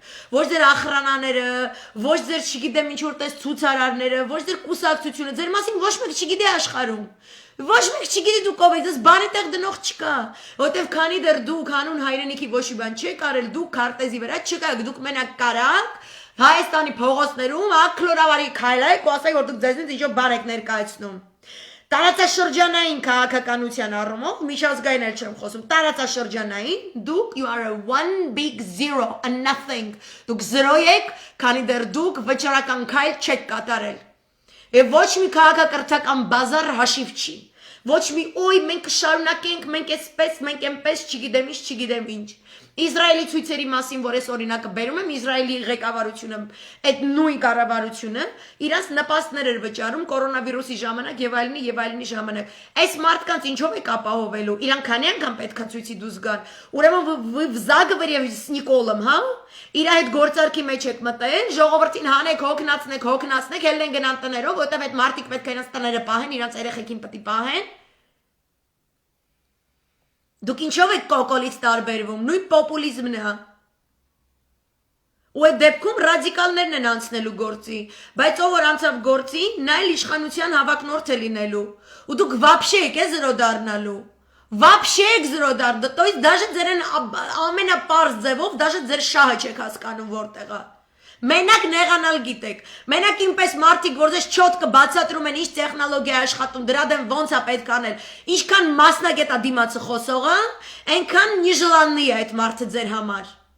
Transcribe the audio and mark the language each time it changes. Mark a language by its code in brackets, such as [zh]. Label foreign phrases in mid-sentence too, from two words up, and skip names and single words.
[hy] Ոչ ձեր ախրանաները, ոչ ձեր չգիտեմ ինչ որտես ցուցարարները, ոչ ձեր կուսակցությունը, ձեր մասին ոչ մեկ չգիտի աշխարհում։ Ոչ մեկ չգիտի դուք ով եք, դες բանի տեղ դնող չկա, որտեվ քանի դեռ դուք հանուն հայրենիքի ոչ մի բան չեք արել, դուք քարտեզի վրա չկաք, դուք մենակ կարաք Հայաստանի փողոցներում ակլորավարի քայլեք ու ասեք, որ դուք ձեզնից ինչ-որ բան եք ներկայացնում։ Տարածաշրջանային քաղաքականության առումով միջազգային էլ չեմ խոսում, տարածաշրջանային դուք [en] you are a one big zero a nothing, [hy] դուք զրո եք, քանի դեռ դուք վճռական քայլ չեք կատարել։ Եվ ոչ մի քաղաքակրթական բազար հաշիվ չի։ Ոչ մի օй մենք կշարունակենք, մենք էսպես, մենք այնպես, չգիտեմ ինչ։ Իսրայելի ցույցերի մասին, որ ես օրինակը բերում եմ, Իսրայելի ղեկավարությունը, այդ նույն կառավարությունը իրանց նպաստներ էր վճարում կորոնավիրուսի ժամանակ եւ այլնի ժամանակ։ Այս մարդկանց ինչով է ապահովելու։ Իրանք քանի անգամ պետքա ցույցի դուրս գան։ Ուրեմն [ru] вы в заговоре с Նիկոլом, [hy] հա? Իր այդ գործարքի մեջ եք մտել, ժողովրդին հանեք, հոգնացնեք, ելնեն գնան տներով, որտեղ այդ մարդիկ պետք է իրանց տները պահեն, իրանց երեխեքին պետք է պահեն։ Դուք ինչով եք կոկոլից տարբերվում, նույն պոպուլիզմն է։ Ու այդ դեպքում ռադիկալներն են անցնելու գործի, բայց ով որ անցավ գործի, նա էլ իշխանության հավակնորդ է լինելու։ Ու դուք вообще եք զրո դառնալու։ Вообще եք զրո դառնալու, [ru] то есть даже [hy] ձերեն ամենապարզ ձևով, даже ձեր շահը չեք հասկանում որտեղ է։ Մենակ նեղանալ գիտեք, մենակ ինպես մարդիկ, որ ձեզ չոտ կբացատրում են ինչ տեխնոլոգիա աշխատում, դրա դեմ ոնց է պետք անել, ինչքան մասնագետ է դիմացը խոսողը, այնքան նիժլաննի է այդ մարդը ձեր համար։